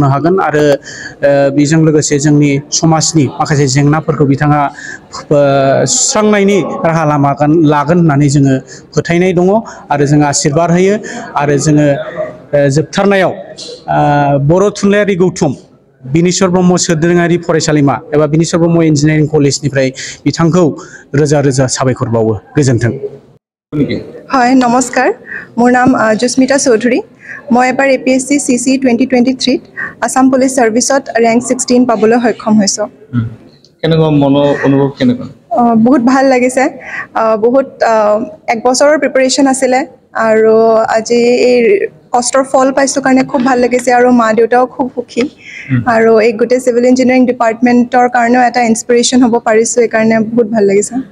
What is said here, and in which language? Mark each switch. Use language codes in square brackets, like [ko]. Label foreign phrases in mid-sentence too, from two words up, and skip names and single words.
[brx] हागोन आरो बेजों लोगोसे जोंनि समाजनि माखासे जेंनाफोरखौ बिथाङा सुस्रांनायनि राहा लामा लागोन होननानै जोङो फोथायनाय दङ आरो जोङो आशीर्बाद होयो आरो जोङो जोबथारनायाव बर' थुनलाइयारि गौथुम बिनेश्वर ब्रह्म सोरदिङारि फरायसालिमा एबा बिनेश्वर ब्रह्म इन्जिनियारिं कलेजनिफ्राय बिथांखौ रोजा रोजा साबायखर बावो गोजोन्थों [as] হয় নমস্কাৰ মোৰ নাম জুস্মিতা চৌধুৰী মই এবাৰ এপিএসসি সিসি 2023 আসাম পুলিচ সাৰ্ভিসত ৰেংক 16 পাবলৈ সক্ষম হৈছো কেনেকুৱা মনৰ অনুভৱ কেনেকুৱা বহুত ভাল লাগিছে বহুত এক বছৰৰ প্ৰিপাৰেচন আছিলে আৰু আজি এই কষ্টৰ ফল পাইছো কাৰণে খুব ভাল লাগিছে আৰু মা দেউতাও খুব সুখী আৰু এই গোটেই [en] civil engineering department [as] কাৰণেও এটা ইনস্পিৰেশ্যন হ'ব পাৰিছো এই কাৰণে বহুত ভাল লাগিছে